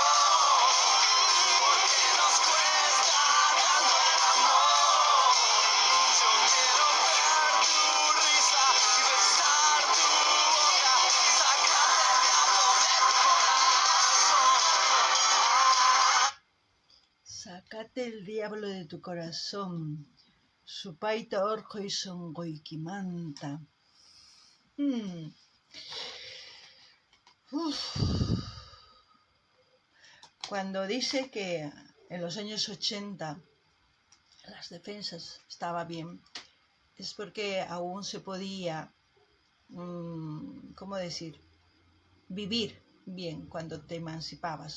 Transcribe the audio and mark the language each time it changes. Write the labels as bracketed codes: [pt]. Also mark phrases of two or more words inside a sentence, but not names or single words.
[es] Porque nos cuesta tanto el amor. Yo quiero ver tu risa y besar tu boca. Sacarte el diablo de tu corazón. Sácate el diablo de tu corazón. [qu] Supayta orqoy sunquykimanta. [es] Cuando dice que en los años 80 las defensas estaba bien, es porque aún se podía, ¿cómo decir?, vivir bien cuando te emancipabas.